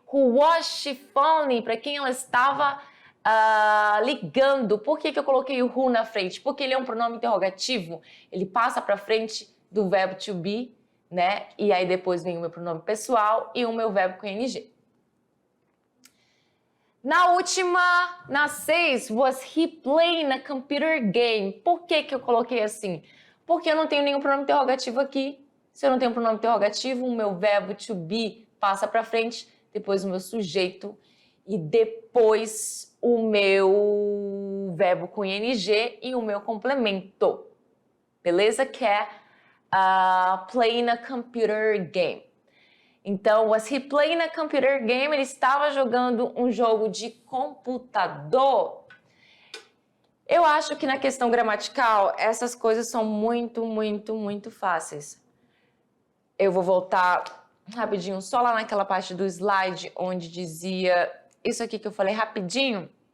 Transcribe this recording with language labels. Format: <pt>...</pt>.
<en>Who was she phoning?</en> <pt>Para quem ela estava ligando. Por que eu coloquei o who na frente? Porque ele é um pronome interrogativo. Ele passa para frente do verbo to be, né? E aí depois vem o meu pronome pessoal e o meu verbo com ing. Na última, na 6,</pt> <en>was he playing a computer game?</en> <pt>Por que eu coloquei assim? Porque eu não tenho nenhum pronome interrogativo aqui. Se eu não tenho pronome interrogativo, o meu verbo to be passa para frente, depois o meu sujeito e depois o meu verbo com ing e o meu complemento. Beleza? Que é</pt> <en>playing a computer game. Então, was he playing a computer game?</en> <pt>Ele estava jogando um jogo de computador. Eu acho que na questão gramatical, essas coisas são muito, muito, muito fáceis. Eu vou voltar rapidinho só lá naquela parte do slide onde dizia isso aqui que eu falei rapidinho.</pt>